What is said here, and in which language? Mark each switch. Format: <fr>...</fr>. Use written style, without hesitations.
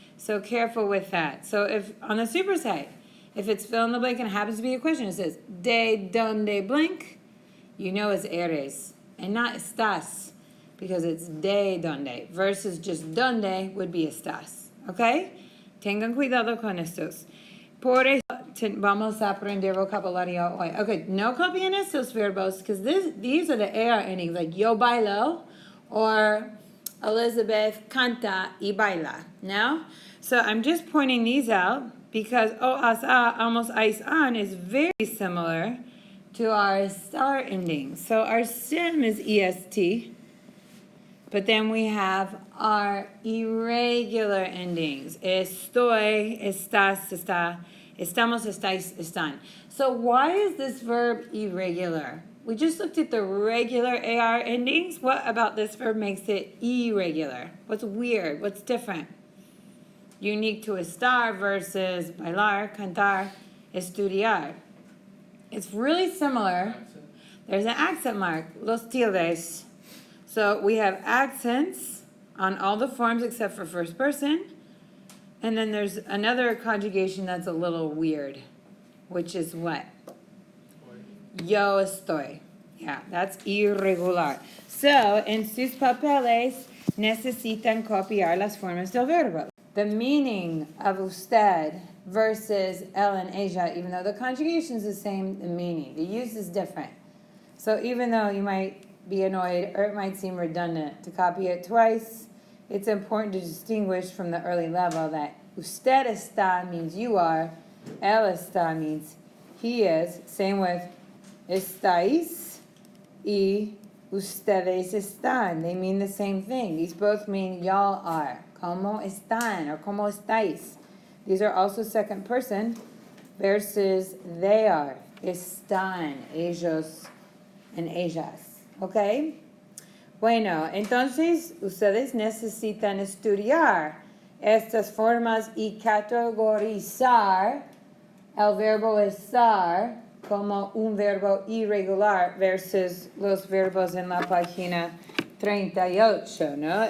<en>So careful with that. So if on the supersite, if it's fill in the blank and it happens to be a question, it says</en> <es>de donde</es> <en>blank, you know it's eres and not estás because it's de donde versus just donde would be estás.</en> <es>¿Ok? Tengan cuidado con estos. Por eso vamos a aprender vocabulario hoy. Okay, no copien estos verbos</es> <en>because these are the AR endings like</en> <es>yo bailo or Elizabeth canta y baila. No?</es> <en>So I'm just pointing these out because almost ice on is very similar to our star ending. So our stem is EST, but then we have our irregular endings.</en> <es>Estoy, estás, está, estamos, estáis, están.</es> <en>So why is this verb irregular? We just looked at the regular AR endings. What about this verb makes it irregular? What's weird? What's different? Unique to estar versus bailar, cantar, estudiar. It's really similar. There's an accent mark,</en> <es>los tildes.</es> <en>So we have accents on all the forms except for first person. And then there's another conjugation that's a little weird, which is what?</en> <es>Yo estoy.</es> <en>Yeah, that's irregular.</en> <es>So, en sus papeles necesitan copiar las formas del verbo.</es> <en>The meaning of usted versus él and ella, even though the conjugation is the same, the meaning, the use is different. So even though you might be annoyed or it might seem redundant to copy it twice, it's important to distinguish from the early level that</en> <es>usted está</es> <en>means you are,</en> <es>él está</es> <en>means he is. Same with</en> <es>estáis y ustedes están.</es> <en>They mean the same thing. These both mean y'all are.</en> <es>¿Cómo están or cómo estáis?</es> <en>These are also second person versus they are.</en> <es>Están, ellos and ellas. ¿Ok? Bueno, entonces ustedes necesitan estudiar estas formas y categorizar el verbo estar como un verbo irregular versus los verbos en la página 38, ¿no?</es>